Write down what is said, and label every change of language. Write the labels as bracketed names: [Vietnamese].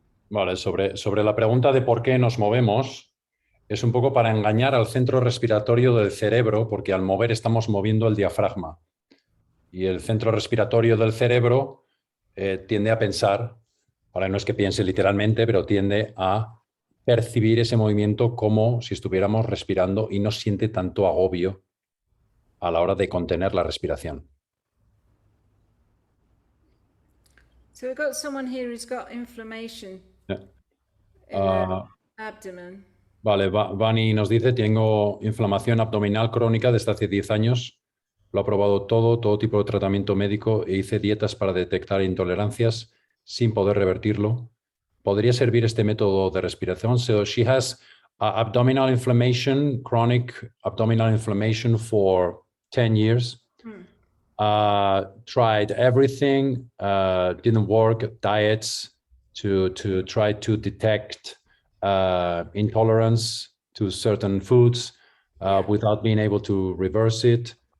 [Spanish] Vale, sobre la pregunta de por qué nos movemos, es un poco para engañar al centro respiratorio del cerebro, porque al mover estamos moviendo el diafragma. Y el centro respiratorio del cerebro tiende a pensar, ahora no es que piense literalmente, pero tiende a percibir ese movimiento como si estuviéramos respirando y no siente tanto agobio a la hora de contener la respiración. [English] So we've got someone here who's got inflammation Yeah. in the abdomen. [Spanish] Vale, Vani nos dice, tengo inflamación abdominal crónica desde hace 10 años. Lo ha probado todo tipo de tratamiento médico e hice dietas para detectar intolerancias sin poder revertirlo. ¿Podría servir este método de respiración? [English] So she has abdominal inflammation, chronic abdominal inflammation for 10 years. Tried everything, didn't work, diets to try to detect intolerance to certain foods without being able to reverse it.